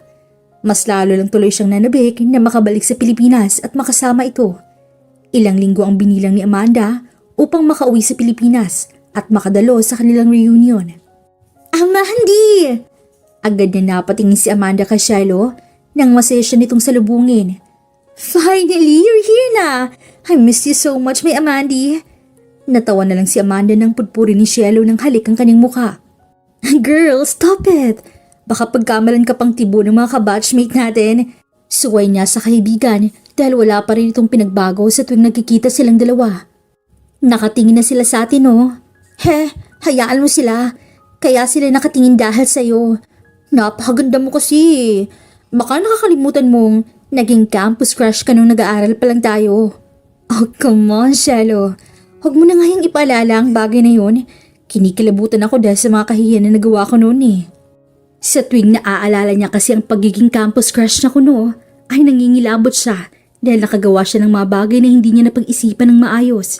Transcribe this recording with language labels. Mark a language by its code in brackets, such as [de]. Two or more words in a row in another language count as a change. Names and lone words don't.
[tl] Mas lalo lang tuloy siyang nanabik na makabalik sa Pilipinas at makasama ito. Ilang linggo ang binilang ni Amanda upang makauwi sa Pilipinas at makadalo sa kanilang reunion. Ama, hindi! Agad na napatingin si Amanda kay Shiloh nang masaya siya nitong salubungin. [en] Finally, you're here na! I miss you so much, my Amanda. [tl] Natawa na lang si Amanda nang pudpuri ni Shiloh ng halik ang kanyang mukha. [en] Girl, stop it! [tl] Baka pagkamalan ka pang tibo ng mga kabatchmate natin. Suway niya sa kaibigan dahil wala pa rin itong pinagbago sa tuwing nagkikita silang dalawa. Nakatingin na sila sa atin, oh. Hayaan mo sila. Kaya sila nakatingin dahil sa'yo. Napakaganda mo kasi. Baka nakakalimutan mong naging [en] campus crush [tl] ka nung nag-aaral pa lang tayo. [en] Oh, come on, Shiloh. [tl] Huwag mo na ngayong ipaalala ang bagay na yun. Kinikilabutan ako dahil sa mga kahihiyan na nagawa ko noon eh. Sa tuwing naaalala niya kasi ang pagiging [en] campus crush [tl] na kuno, ay nangingilabot siya dahil nakagawa siya ng mga bagay na hindi niya napag-isipan ng maayos.